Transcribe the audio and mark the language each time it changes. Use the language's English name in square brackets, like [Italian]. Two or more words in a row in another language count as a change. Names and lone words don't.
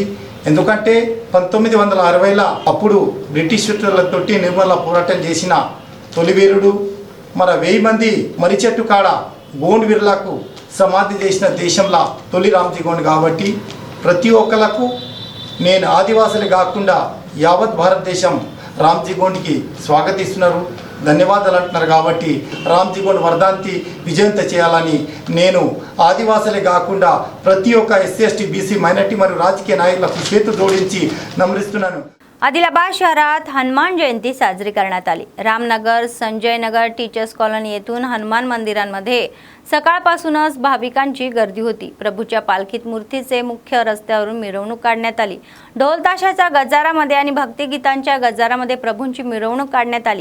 [Telugu] ఎందుకంటే 1960ల అప్పుడు బ్రిటిషర్లతోటి నిర్మల పోరాటం చేసిన తొలివీరుడు, 1000 మంది మర్రి చెట్టు కాడ గోండ్ వీరులకు సమాధి చేసిన దేశంలో తొలి రామ్జీ గోండ్ కాబట్టి ప్రతి ఒక్కరికి నేను ఆదివాసులు కాకుండా యావత్ భారతదేశం రామ్జీ గోండ్కి స్వాగతిస్తున్నారు, ధన్యవాదాలు అంటున్నారు. కాబట్టి రామ్జీ గోండ్ వర్ధంతి విజయంత చేయాలని నేను ఆదివాసులే కాకుండా ప్రతి ఒక్క ఎస్సీ బీసీ మైనార్టీ మరియు राजकीय नायकुలకు చేతులు జోడించి నమస్కరిస్తున్నాను. [Marathi] आदिलाबाद शहरात हनुमान जयंती साजरी करण्यात आली. रामनगर, संजय नगर, टीचर्स कॉलनी येथून हनुमान मंदिरांमध्ये सकाळपासूनच भाविकांची गर्दी होती. प्रभूच्या पालखीत मूर्तीचे मुख्य रस्त्यावरून मिरवणूक काढण्यात आली. ढोल ताशाच्या गजारामध्ये आणि भक्तिगीतांच्या गजारामध्ये प्रभूंची मिरवणूक काढण्यात आली.